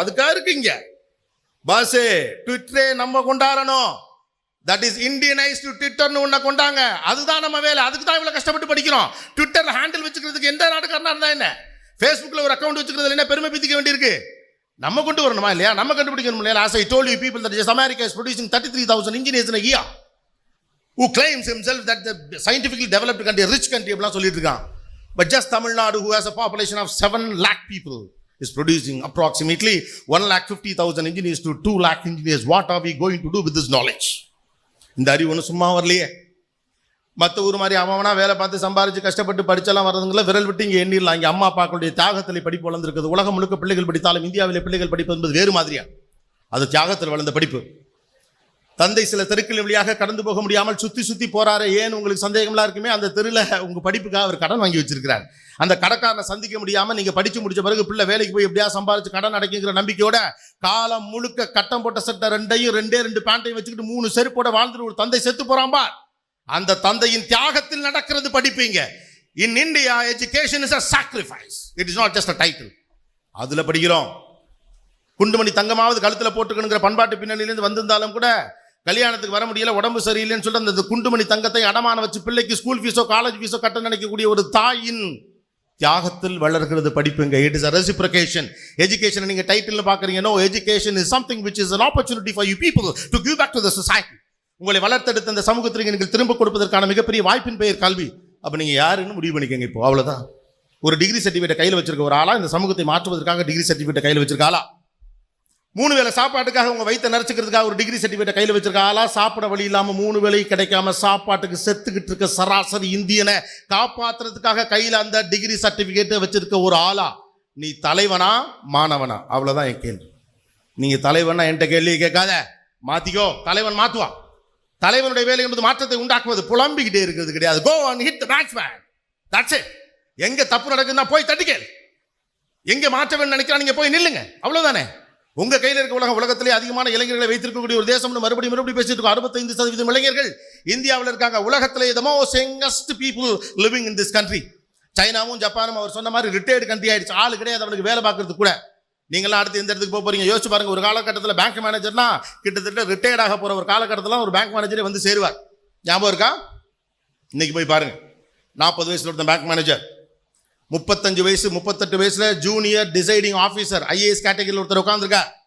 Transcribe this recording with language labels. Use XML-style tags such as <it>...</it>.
<ta>அதுக்காக இருக்குங்க பாஸு. ட்விட்டரே நம்ம கொண்டாடணும். தட் இஸ் இந்தியனைஸ்டு ட்விட்டர்னு ஒன்றை கொண்டாங்க. அதுதான் நம்ம வேலை. அதுக்கு தான் இவ்வளோ கஷ்டப்பட்டு படிக்கிறோம். ட்விட்டரில் ஹேண்டில் வச்சுக்கிறதுக்கு எந்த நாட்டுக்காரனா இருந்தா என்ன? ஃபேஸ்புக்கில் ஒரு அக்கௌண்ட் வச்சுக்கிறதுல என்ன பெருமை பிதிக்க வேண்டியிருக்கு? நம்ம கொண்டு வரணுமா இல்லையா? நம்ம கண்டுபிடிக்கணும் இல்லையா?</ta> <en>As I told you people that just America is producing 33,000 engineers in a year who claims himself that the scientifically developed country, rich country</en> <ta>அப்படிலாம் சொல்லிட்டு இருக்கான்.</ta> <en>But just Tamil Nadu, who has a population of 7 lakh people, is producing approximately 1,50,000 engineers to 2 lakh engineers. What are we going to do with this knowledge?</en> <ta>இந்த அறிவு ஒன்று சும்மா வரலையே. மற்ற ஊர் மாதிரி அவனா வேலை பார்த்து சம்பாரிச்சு கஷ்டப்பட்டு படிச்செல்லாம் வர்றதுங்கள விரல் விட்டு இங்கே எண்ணிடலாம். இங்கே அம்மா அப்பாக்களுடைய தியாகத்தில் படிப்பு வளர்ந்துருக்குது. உலகம் முழுக்க பிள்ளைகள் படித்தாலும் இந்தியாவிலே பிள்ளைகள் படிப்பது என்பது வேறு மாதிரியா. அது தியாகத்தில் வளர்ந்த படிப்பு. தந்தை சில தெருக்கள் வழியாக கடந்து போக முடியாமல் சுத்தி போறாரு. ஏன் உங்களுக்கு சந்தேகம்லாம் இருக்குமே? அந்த தெருவில் உங்க படிப்புக்காக அவர் கடன் வாங்கி வச்சிருக்கிறார். அந்த கடைக்காரனை சந்திக்க முடியாம நீங்க படிச்சு முடிச்ச பிறகு பிள்ளை வேலைக்கு போய் எப்படியா சம்பாரிச்சு கடன் அடைக்குங்கிற நம்பிக்கையோட காலம் முழுக்க கட்டம் போட்ட சட்டை ரெண்டே ரெண்டு பேண்டையும் வச்சுக்கிட்டு 3 செருப்போட வாழ்ந்துட்டு ஒரு தந்தை செத்து போறான் பார். அந்த தந்தையின் தியாகத்தில் நடக்கிறது படிப்பீங்க.</ta> <en>In India education is a sacrifice. It is not just a title.</en> <ta>அதில் படிக்கிறோம். குண்டுமணி தங்கமாவது கழுத்தில் போட்டுக்கணுங்கிற பண்பாட்டு பின்னணியிலேருந்து வந்திருந்தாலும் கூட கல்யாணத்துக்கு வர முடியல, உடம்பு சரியில்லைன்னு சொல்லிட்டு அந்த குண்டுமணி தங்கத்தை அடமான வச்சு பிள்ளைக்கு ஸ்கூல் ஃபீஸோ காலேஜ் ஃபீஸோ கட்ட நினைக்கக்கூடிய ஒரு தாயின் தியாகத்தில் வளர்கிறது படிப்புங்க.</ta> <en>It is a reciprocation.</en> <ta>Education நீங்க டைட்டில் பார்க்குறீங்க.</ta> <en>No, education is something which is an opportunity for you people to give back to the society.</en> <ta>உங்களை வளர்த்தெடுத்த அந்த சமூகத்திற்கு நீங்கள் திரும்ப கொடுப்பதற்கான மிகப்பெரிய வாய்ப்பின் பெயர் கல்வி. அப்போ நீங்கள் யாருன்னு முடிவு பண்ணிக்கங்க. இப்போ அவ்வளோதான். ஒரு டிகிரி சர்டிஃபிகேட் கையில் வச்சிருக்க ஒரு ஆளா, இந்த சமூகத்தை மாற்றுவதற்காக டிகிரி சர்டிஃபிகேட் கையில் வச்சிருக்க ஆளா, 3 வேளை சாப்பாட்டுக்காக உங்க வயிற்றை நிறைச்சிக்கிறதுக்காக ஒரு டிகிரி சர்டிஃபிகேட் கையில் வச்சிருக்க ஆளா, சாப்பிட வழி இல்லாமல் 3 வேளை கிடைக்காம சாப்பாட்டுக்கு செத்துக்கிட்டு இருக்க சராசரி இந்தியனை காப்பாற்றுறதுக்காக கையில் அந்த டிகிரி சர்டிஃபிகேட்டை வச்சிருக்க ஒரு ஆளா, நீ தலைவனா மாணவனா? அவ்வளோதான் என் கேள்வி. நீங்கள் தலைவனா என்கிட்ட கேள்வி கேட்காத, மாற்றிக்கோ. தலைவன் மாற்றுவான். தலைவனுடைய வேலை என்பது மாற்றத்தை உண்டாக்குவது, புலம்பிக்கிட்டே இருக்கிறது கிடையாது.</ta> <en>Go and hit the batsman. That's it.</en> <ta>எங்கே தப்பு நடக்குதுன்னா போய் தட்டிக்கேள். எங்கே மாற்ற வேண்டும் நினைக்கிறா நீங்கள் போய் நில்லுங்க. அவ்வளோதானே. உங்க கையில் இருக்க உலகத்திலே அதிகமான இளைஞர்களை வைத்திருக்கக்கூடிய ஒரு தேசம்னு மறுபடியும் பேசிட்டு இருக்கோம். 65% இளைஞர்கள் இந்தியாவில் இருக்காங்க.</ta> <en>உலகத்திலே the most youngest people living in this country.</en> <ta>சைனாவும் ஜப்பானும் அவர் சொன்ன மாதிரி ரிட்டையர்டு கண்ட்ரி ஆயிடுச்சு. ஆளு கிடையாது அவனுக்கு வேலை பார்க்கறது கூட. நீங்களாம் அடுத்து எந்த இடத்துக்கு போறீங்க யோசிச்சு பாருங்க. ஒரு காலகட்டத்தில் பேங்க் மேனேஜர்னா கிட்டத்தட்ட ரிட்டையர்ட் ஆக போற ஒரு காலகட்டத்தில் ஒரு பேங்க் மேனேஜரே வந்து சேருவார். ஞாபகம் இருக்கா? இன்னைக்கு போய் பாருங்க. 40 வயசுல ஒருத்தன் பேங்க் மேனேஜர், 35 வயசு 38 வயசுல ஜூனியர் டிசைடிங் ஆஃபீஸர் IAS கேட்டகரியில் ஒருத்தர் உட்கார்ந்துருக்கா.</ta>